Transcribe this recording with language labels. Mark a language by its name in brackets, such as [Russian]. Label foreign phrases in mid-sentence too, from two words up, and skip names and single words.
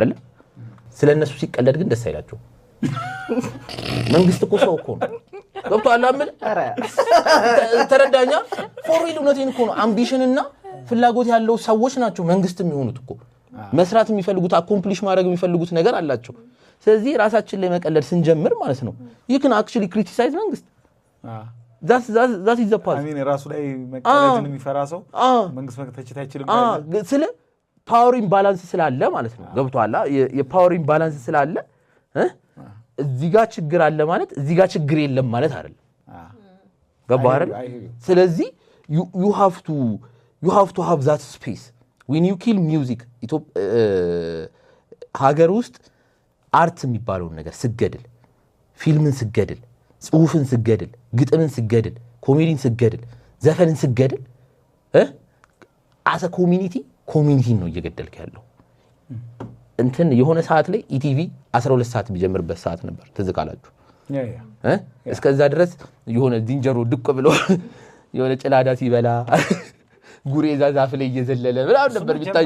[Amharic] ይላቸዋል አይደለ ስለነሱ ሲቀለድ ግን ደስ አይላቸው መንግስት እኮ ሰው እኮ ነው ገብቶሃል አምን ተረዳኛ ፎርዊል እውነቴን እኮ ነው አምቢሽንና ፍላጎት ያለው ሰዎች ናቸው መንግስት የሚሆኑት እኮ መስራት የሚፈልጉት አኮምፕሊሽ ማድረግ የሚፈልጉት ነገር አላቸው ስለዚህ ራሳችን ላይ መቀለድ ስንጀምር ማለት ነው [English] you can actually criticize [Amharic] መንግስት [English] that is the part I mean [Amharic] ራሱ ላይ መቀለድን የሚፈራ ሰው መንግስት መተቸት አይችልም ስለ [English] power imbalance [Amharic] ስላለ ማለት ነው ገብቶሃል የፓወር ኢምባላንስ ስላለ እዚህ ጋር ችግር አለ ማለት እዚህ ጋር ችግር የለም ማለት አይደለም ገባህ አይደል ስለዚህ [English] you have to have that space when you kill music [Amharic] ሀገር ውስጥ አርት የሚባለው ነገር ስገድል ፊልምን ስገድል ጽሁፍን ስገድል ግጥምን ስገድል ኮሜዲን ስገድል ዘፈንን ስገድል [English] as a community [Amharic] ነው እየገደልክ ያለው እንትን የሆነ ሰዓት ላይ ኢቲቪ 12 ሰዓት ቢጀምርበት ሰዓት ነበር ተዝካላችሁ እስከዛ ድረስ የሆነ ዚንጀሮ ድቅ ብሎ የሆነ ጭላዳ ሲበላ ጉሬዛ ዛፍ ላይ እየዘለለ ብላው ነበር ቢታይ